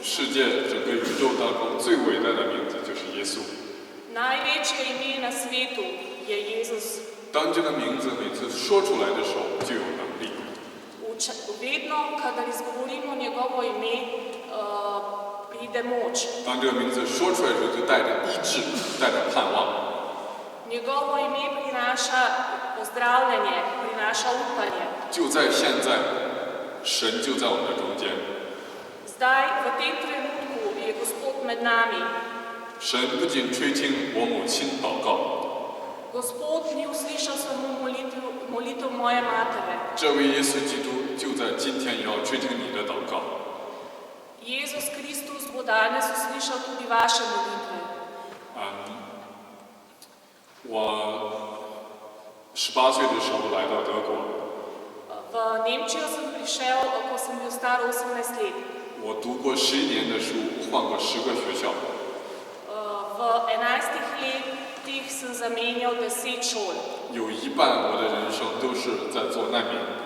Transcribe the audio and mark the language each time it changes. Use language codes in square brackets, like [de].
[zh] 世界整个宇宙当中最伟大的名字就是耶稣。 [sl] Največje ime na svetu je Jezus. [zh] 当这个名字每次说出来的时候，就有能力。 [sl] Vedno, kadar izgovorimo njegovo ime, pride moč. [zh] 当这个名字说出来的时候，就带着医治，带着盼望。 [sl] Njegovo ime prinaša pozdravljanje, prinaša upanje. [zh] 就在现在，神就在我们的中间。 [sl] Zdaj, v tem trenutku, je Gospod med nami. [zh] 神不仅垂听我母亲祷告， [sl] Gospod ni uslišal samo molitev moje matere. [zh] 这位耶稣基督就在今天也要垂听你的祷告。 [sl] Jezus Kristus danes uslišal tudi vaše molitve. [zh] 我18岁的时候来到德国， [sl] V Nemčijo sem prišel, ko sem bil star 18 let. [zh] 我读过11年的书，换过10个学校。 [sl] V 11 letih sem zamenjal 10 šol. [zh] 有一半我的人生都是在做难民